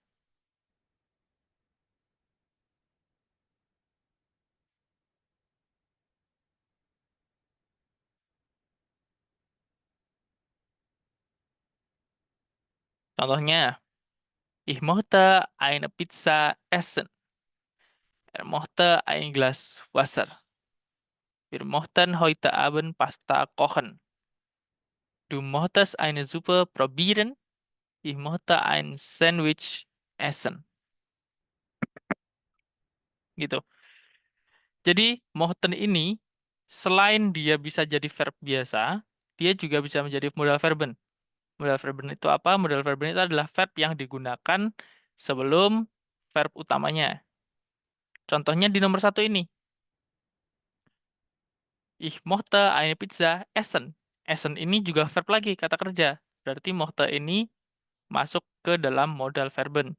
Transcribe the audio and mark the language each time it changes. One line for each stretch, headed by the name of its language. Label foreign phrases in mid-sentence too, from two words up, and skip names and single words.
Indonesian: Contohnya,
German: ich möchte eine Pizza essen. Er möchte ein Glas Wasser. Wir möchten heute Abend Pasta kochen. Du möchtest eine Suppe probieren. Ich möchte ein Sandwich essen.
Indonesian: Gitu. Jadi, möchten ini, selain dia bisa jadi verb biasa, dia juga bisa menjadi
German: modal verben. Modal verben
Indonesian: itu apa?
German: Modal verben
Indonesian: itu adalah verb yang digunakan sebelum verb utamanya. Contohnya di nomor satu ini.
German: Ich möchte eine Pizza essen.
Indonesian: Essen ini juga verb lagi, kata kerja. Berarti möchte ini masuk ke dalam
German: modal verben.